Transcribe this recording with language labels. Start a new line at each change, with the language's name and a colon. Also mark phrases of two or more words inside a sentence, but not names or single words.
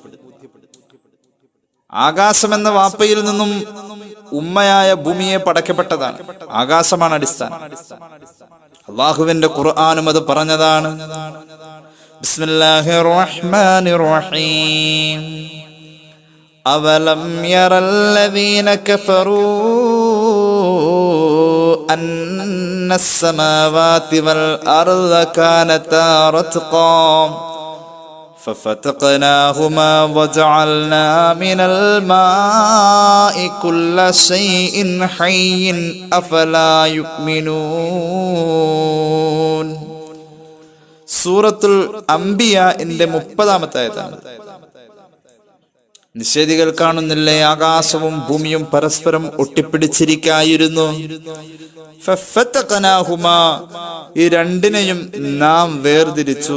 Malayalam: ആകാശം എന്ന വാപ്പയിൽ നിന്നും ഉമ്മയായ ഭൂമിയെ പടക്കപ്പെട്ടതാണ്. ആകാശമാണ് അടിസ്ഥാനം. അല്ലാഹുവിന്റെ ഖുർആനും അത് പറഞ്ഞതാണ്.
Arabic: بسم الله الرحمن الرحيم. أَوَلَمْ يَرَ الَّذِينَ كَفَرُوا أَنَّ السَّمَاوَاتِ وَالْأَرْضَ كَانَتَا رَتْقًا فَفَتَقْنَاهُمَا وَجَعَلْنَا مِنَ الْمَاءِ كُلَّ شَيْءٍ حَيٍّ أَفَلَا يُؤْمِنُونَ.
Malayalam: സൂറത്തുൽ അംബിയാഇന്റെ 30-ാമത്തെ ആയത്താണ്. നിഷേധികൾ കാണുന്നില്ലേ, ആകാശവും ഭൂമിയും പരസ്പരം ഒട്ടിപ്പിടിച്ചിരിക്കായിരുന്നു. ഫഫതഖനാഹുമാ, ഈ രണ്ടിനെയും നാം വേർതിരിച്ചു.